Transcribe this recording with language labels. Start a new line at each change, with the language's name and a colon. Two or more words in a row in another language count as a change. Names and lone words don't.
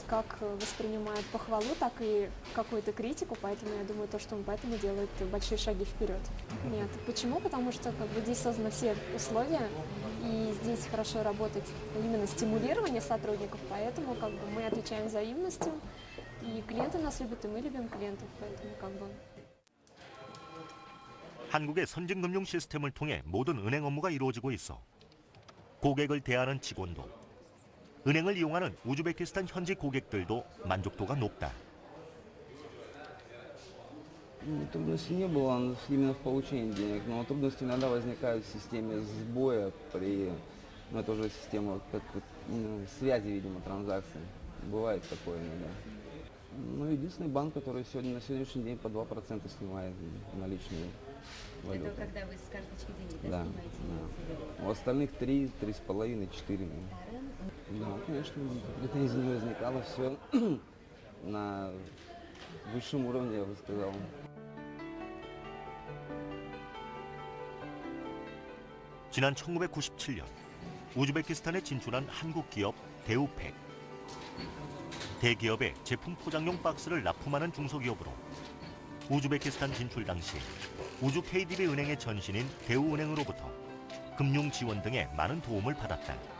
Russian: Как воспринимает похвалу, так и какую-то критику, поэтому я думаю, что он поэтому делает большие шаги вперед. Нет. Почему? Потому что как бы здесь созданы все условия, и здесь хорошо работает именно стимулирование сотрудников, поэтому как бы мы отвечаем взаимностью, и клиенты нас любят, и мы любим клиентов, поэтому как бы.
Korean: 한국의 선진 금융 시스템을 통해 모든 은행 업무가 이루어지고 있어 고객을 대하는 직원도 은행을 이용하는 우즈베키스탄 현지 고객들도 만족도가 높다.
Russian: Трудностей не было именно в получении денег, но трудности иногда возникают в системе сбоя при, это уже система как связи, видимо, транзакций. Бывает такое иногда. Ну, единственный банк, который на сегодняшний день по 2% снимает наличные валюты. Это когда вы с карточки денег да, снимаете? Да. У остальных 3, 3,5, 4. Да, конечно, претензий не возникало, все на высшем уровне, я бы сказал.
Korean: 지난 1997년 우즈베키스탄에 진출한 한국 기업 대우팩. 대기업의 제품 포장용 박스를 납품하는 중소기업으로 우즈베키스탄 진출 당시 우주 KDB 은행의 전신인 대우은행으로부터 금융 지원 등의 많은 도움을 받았다.